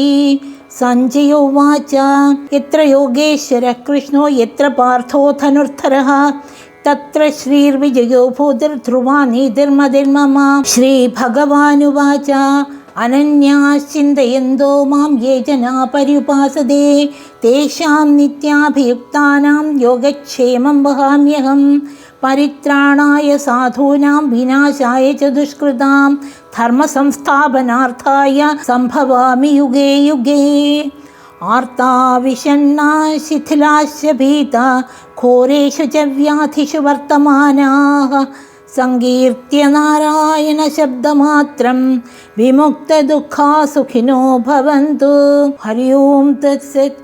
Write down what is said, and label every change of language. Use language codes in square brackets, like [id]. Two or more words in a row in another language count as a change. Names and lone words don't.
[sa] സഞ്ജയ ഉവാച യത്ര യോഗേശ്വരഃ കൃഷ്ണോ യത്ര പാർത്ഥോ ധനുർധരഃ തത്ര ശ്രീർവിജയോ ഭൂതിർധ്രുവാ നീതിർമതിർമമ. ശ്രീഭഗവാനുവാച അനന്യാശ്ചിന്തയന്തോ മാം യേ ജനാ പര്യുപാസതേ തേഷാം നിത്യാഭിയുക്താനാം യോഗക്ഷേമം വഹാമ്യഹം. പരിത്രാണായ സാധൂനാം വിനാശായ ച ദുഷ്കൃതാം ധർമ്മസംസ്ഥാപനാർത്ഥായ സംഭവാമി യുഗേ യുഗേ. ആർത്താവിഷണ്ണാ ശിഥിലാശ്ച ഭീതാ ഘോരേഷു ച വ്യാധിഷു വർത്തമാനാഃ സങ്കീർത്യ നാരായണ ശബ്ദമാത്രം വിമുക്തദുഃഖാ സുഖിനോ ഭവന്തു. ഹരി ഓം തത്സത്.